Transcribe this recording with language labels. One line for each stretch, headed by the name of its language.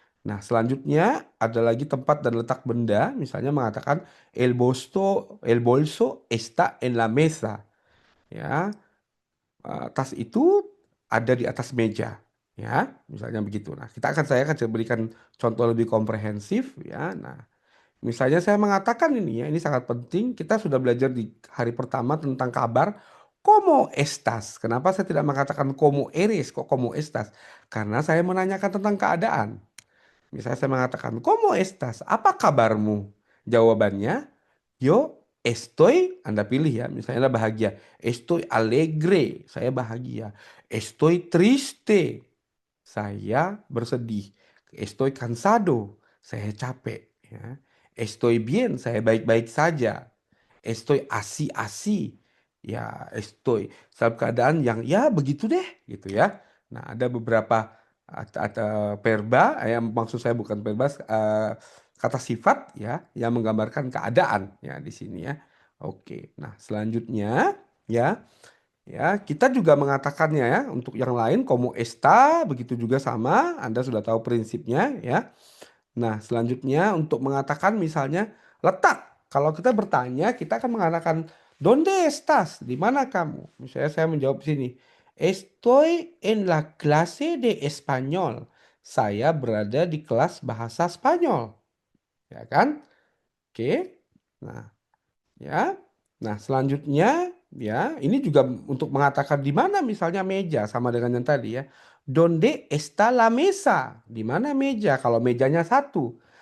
Indonesian: Nah, selanjutnya ada lagi tempat dan letak benda, misalnya mengatakan
Spanish: el bolso está en la mesa.
Indonesian: Ya, tas itu ada di atas meja, ya, misalnya begitu. Nah, saya akan berikan contoh lebih komprehensif, ya. Nah, misalnya saya mengatakan ini ya, ini sangat penting. Kita sudah belajar di hari pertama tentang kabar.
Spanish: Como estas?
Indonesian: Kenapa saya tidak mengatakan
Spanish: como eres,
Indonesian: kok
Spanish: como estas?
Indonesian: Karena saya menanyakan tentang keadaan. Misalnya saya mengatakan,
Spanish: como estas?
Indonesian: Apa kabarmu? Jawabannya,
Spanish: yo estoy,
Indonesian: Anda pilih ya, misalnya Anda bahagia.
Spanish: Estoy alegre,
Indonesian: saya bahagia.
Spanish: Estoy triste,
Indonesian: saya bersedih.
Spanish: Estoy cansado,
Indonesian: saya capek. Ya.
Spanish: Estoy bien,
Indonesian: saya baik-baik saja.
Spanish: Estoy así.
Indonesian: Ya, estoy dalam keadaan yang ya begitu deh, gitu ya. Nah, ada beberapa verba, yang maksud saya bukan verba, kata sifat ya yang menggambarkan keadaan ya di sini ya. Oke. Nah, selanjutnya ya, ya, kita juga mengatakannya ya untuk yang lain
Spanish: como está
Indonesian: begitu juga sama, Anda sudah tahu prinsipnya ya. Nah, selanjutnya untuk mengatakan misalnya letak. Kalau kita bertanya, kita akan mengatakan
Spanish: ¿Dónde estás?
Indonesian: Di mana kamu? Misalnya saya menjawab sini.
Spanish: Estoy en la clase de español.
Indonesian: Saya berada di kelas bahasa Spanyol. Ya kan? Oke. Nah, ya. Nah, selanjutnya ya, ini juga untuk mengatakan di mana misalnya meja sama dengan yang tadi ya.
Spanish: Donde está la mesa?
Indonesian: Di mana meja? Kalau mejanya satu.